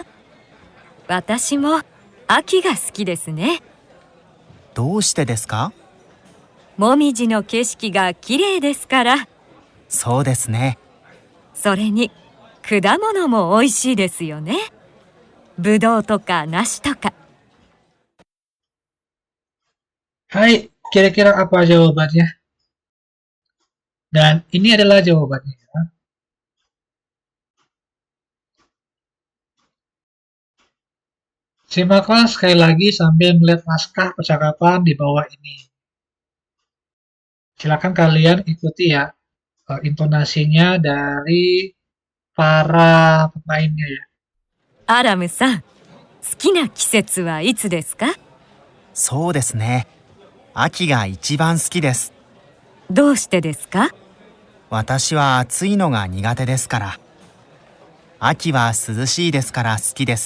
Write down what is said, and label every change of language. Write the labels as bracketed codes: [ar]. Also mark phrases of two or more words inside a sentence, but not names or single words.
[ja] 私も秋が好きですね。どうしてですか？もみじの景色が綺麗ですから。そうですね。それに果物も美味しいですよね。ぶどうとか梨とか。 [id] Hai, kira-kira apa jawabannya? Dan ini adalah jawabannya. Simaklah sekali lagi sambil melihat naskah percakapan di bawah ini. Silakan kalian ikuti ya intonasinya dari para pemainnya ya. [ja] アラムさん、好きな季節はいつですか？そうですね。秋が一番好きです。どうしてですか？私は暑いのが苦手ですから。秋は涼しいですから好きです。